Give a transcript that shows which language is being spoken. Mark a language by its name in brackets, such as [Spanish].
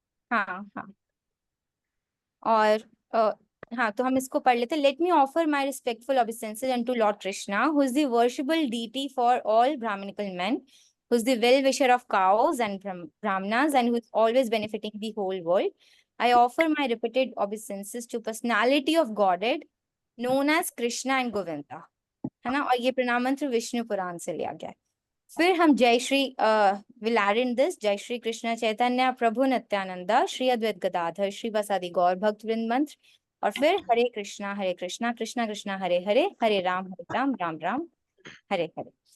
[Hindi] हाँ हाँ। और हाँ, तो हम इसको पढ़ लेते हैं। [English] Let me offer my respectful obeisances unto Lord Krishna, who is the worshipable deity for all brahminical men, who is the well-wisher of cows and brahmanas, and who is always benefiting the whole world. I offer my repeated obeisances to personality of Godhead known as Krishna and Govinda, है ना। [Hindi] और ये प्रणाम मंत्र विष्णु पुराण से लिया गया है। फिर हम जय Shri [English] will add in this [Hindi] जय श्री कृष्ण चैतन्य प्रभु नित्यानंदा श्री अद्वैत गदाधर श्री बसादि गौर भक्त वृंद मंत्र। [Sanskrit] और फिर हरे कृष्णा कृष्णा कृष्णा हरे हरे, हरे राम राम राम हरे हरे।